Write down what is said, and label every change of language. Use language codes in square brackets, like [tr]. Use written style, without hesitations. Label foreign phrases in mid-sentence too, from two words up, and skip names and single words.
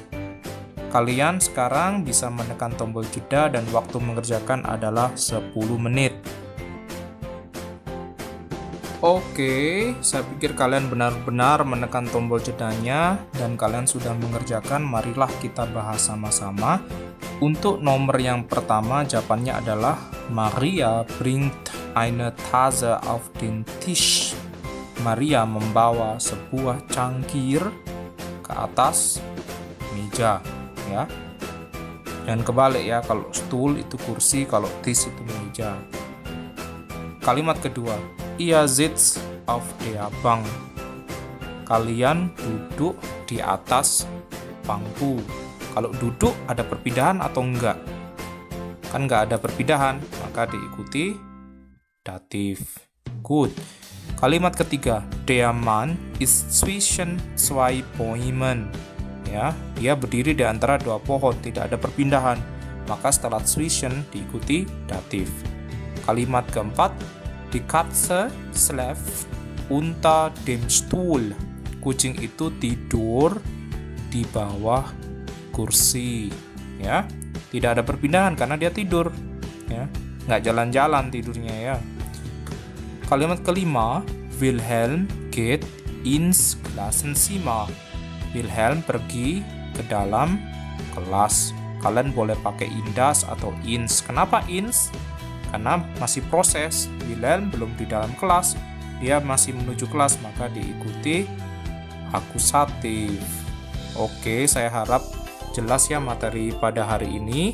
[id] Kalian sekarang bisa menekan tombol jeda dan waktu mengerjakan adalah 10 menit. Oke, saya pikir kalian benar-benar menekan tombol jedanya dan kalian sudah mengerjakan. Marilah kita bahas sama-sama. Untuk nomor yang pertama, jawabannya adalah [de] Maria bringt eine Tasse auf den Tisch. [id] Maria membawa sebuah cangkir ke atas meja, ya. Dan kebalik ya, kalau stool itu kursi, kalau Tisch itu meja. Kalimat kedua, [de] Ihr sitzt auf der Bank. [id] Kalian duduk di atas bangku. Kalau duduk ada perpindahan atau enggak? Kan enggak ada perpindahan, maka diikuti datif. Good. Kalimat ketiga, [de] der Mann ist zwischen zwei Bäumen. [id] Ya, dia berdiri di antara dua pohon, tidak ada perpindahan. Maka setelah zwischen diikuti datif. Kalimat keempat, [de] die Katze schläft unter dem Stuhl. [id] Kucing itu tidur di bawah kursi, ya. Tidak ada perpindahan karena dia tidur, ya. Nggak jalan-jalan tidurnya ya. Kalimat kelima, [de] Wilhelm geht ins Klassenzimmer. [id] Wilhelm pergi ke dalam kelas. Kalian boleh pakai indas atau ins. Kenapa ins? Karena masih proses, Wilhelm belum di dalam kelas, dia masih menuju kelas, maka diikuti akusatif. Oke, saya harap jelas ya materi pada hari ini.